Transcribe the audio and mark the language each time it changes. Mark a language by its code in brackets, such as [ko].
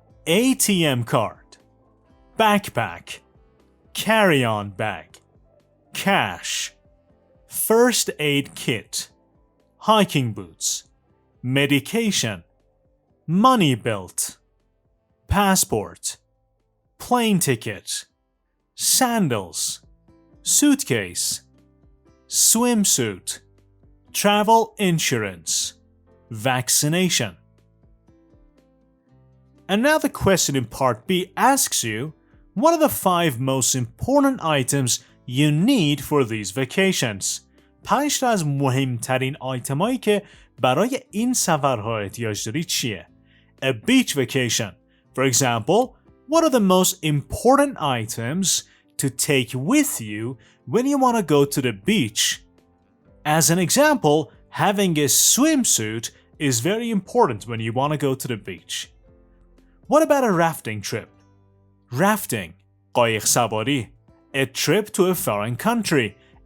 [en] ATM card, backpack, carry-on bag, cash, first aid kit, hiking boots, medication, money belt, passport, plane ticket, sandals, suitcase, swimsuit, travel insurance, vaccination. And now the question in part B asks you, what are the 5 most important items you need for these vacations? [fa] 5 تا از مهمترین آیتمایی که برای این سفرها احتیاج داری چیه؟ [en] A beach vacation. For example, what are the most important items to take with you when you want to go to the beach? As an example, having a swimsuit is very important when you want to go to the beach. What about a rafting trip? Rafting, [fa] قایق سواری, [en] a trip to a foreign country.